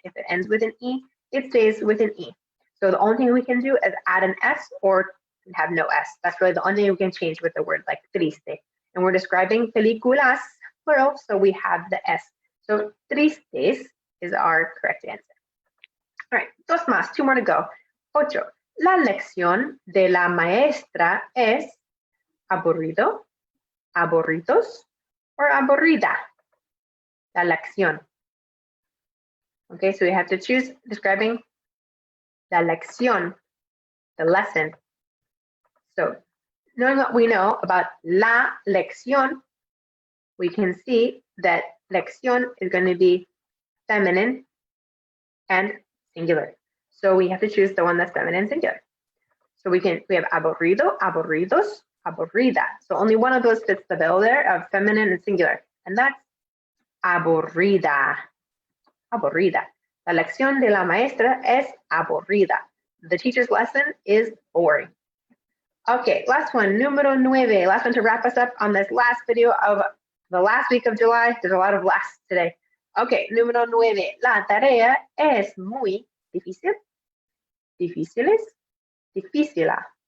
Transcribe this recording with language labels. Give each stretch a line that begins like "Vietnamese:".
English: If it ends with an E, it stays with an E. So the only thing we can do is add an S or have no S. That's really the only thing we can change with the word like triste. And we're describing películas, plural, so we have the S. So tristes is our correct answer. All right,
Spanish: dos más,
English: two more to go.
Spanish: Ocho. La lección de la maestra es aburrido, aburridos, or aburrida.
English: La lección. Okay, so we have to choose describing la lección, the lesson. So knowing what we know about la lección, we can see that lección is going to be feminine and singular. So we have to choose the one that's feminine and singular. So we have aburrido, aburridos, aburrida. So only one of those fits the bill there of feminine and singular, and that's aburrida.
Spanish: Aburrida. La lección de la maestra es aburrida.
English: The teacher's lesson is boring. Okay, last one, número 9. Last one to wrap us up on this last video of the last week of July. There's a lot of lasts today.
Spanish: Okay, número 9. La tarea es muy difícil. Difíciles. Difícila.